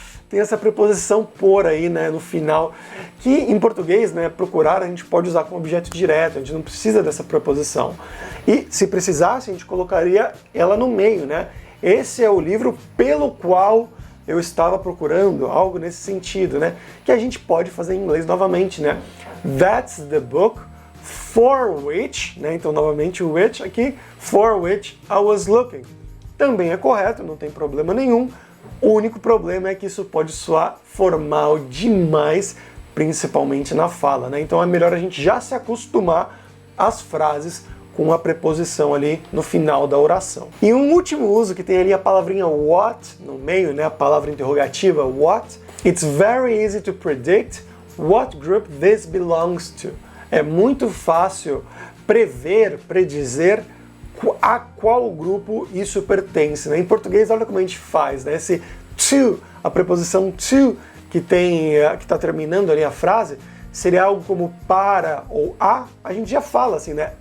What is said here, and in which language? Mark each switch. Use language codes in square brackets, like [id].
[pt] Tem essa preposição por aí, né, no final, que em português, né, procurar, a gente pode usar como objeto direto, a gente não precisa dessa preposição. E se precisasse, a gente colocaria ela no meio, né? Esse é o livro pelo qual eu estava procurando algo nesse sentido, né? Que a gente pode fazer em inglês novamente, né? [en] That's the book for which, né? [pt] Então, novamente, o [en] which aqui, for which I was looking. [pt] Também é correto, não tem problema nenhum. O único problema é que isso pode soar formal demais, principalmente na fala, né? Então é melhor a gente já se acostumar às frases com a preposição ali no final da oração. E um último uso que tem ali a palavrinha what no meio, né? A palavra interrogativa what. [en] It's very easy to predict what group this belongs to. [pt] É muito fácil prever, predizer a qual grupo isso pertence, né? Em português, olha como a gente faz, né? Esse to, a preposição to que está terminando ali a frase, seria algo como para ou a gente já fala assim, né?